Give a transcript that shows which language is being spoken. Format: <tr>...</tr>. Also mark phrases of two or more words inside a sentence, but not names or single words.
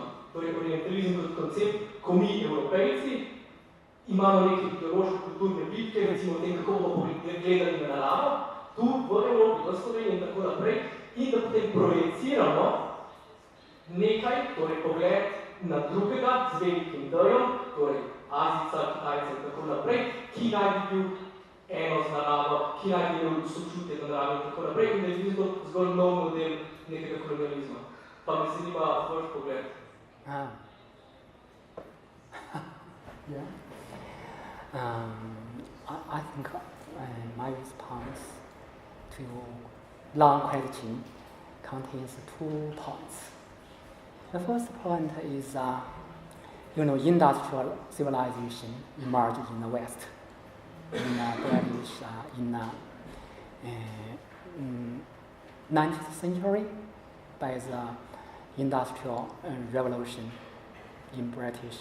<sl>Torej orientalizem kot koncept, ko mi, Evropejci, imamo neke ideološke kulturne bitke, recimo o tem, kako bomo gledali na naravo, tu v Evropi, v Sloveniji in tako naprej, in da potem projeciramo nekaj, torej pogled na drugega z velikim drjem, torej Azica, Kitajca in tako naprej, ki naj bi bil eno z naravo, ki naj bi bil sočutje za naravo in tako naprej, in da je bil zgolj nov model nekega kolonializma. Pa me zanima vaš pogled.</sl> <en>Yeah. I think my response to long question contains 2 points. The first point is, industrial civilization emerged in the West, in the 19th century by the Industrial Revolution in British.</en>